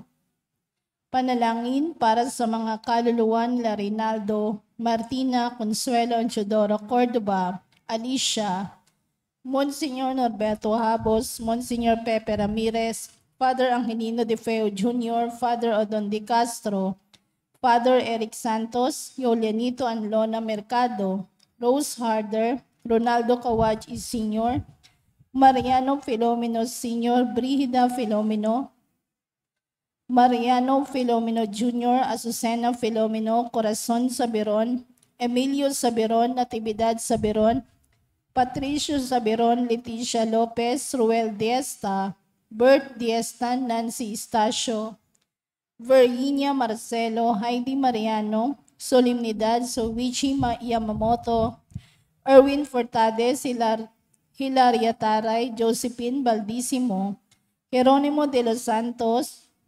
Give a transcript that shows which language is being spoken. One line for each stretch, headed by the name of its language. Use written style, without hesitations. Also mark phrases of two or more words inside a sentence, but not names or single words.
Filipino: Panalangin para sa mga kaluluwa nila Rinaldo, Martina, Consuelo, and Chodoro Cordoba, Alicia, Monsignor Norberto Habos, Monsignor Pepe Ramirez, Father Angelino De Feo Jr., Father Odon De Castro, Father Eric Santos, Yolianito and Lona Mercado, Rose Harder, Ronaldo Kawaj Sr., Mariano Filomeno Sr., Brigida Filomeno, Mariano Filomeno Jr., Azucena Filomeno, Corazon Sabiron, Emilio Sabiron, Natividad Sabiron, Patricio Sabiron, Leticia Lopez, Ruel Diesta, Bert Diesta, Nancy Estacio, Virginia Marcelo, Heidi Mariano, Solemnidad Sowichi Yamamoto, Erwin Fortades, Hilaria Taray, Josephine Baldissimo, Jeronimo de los Santos,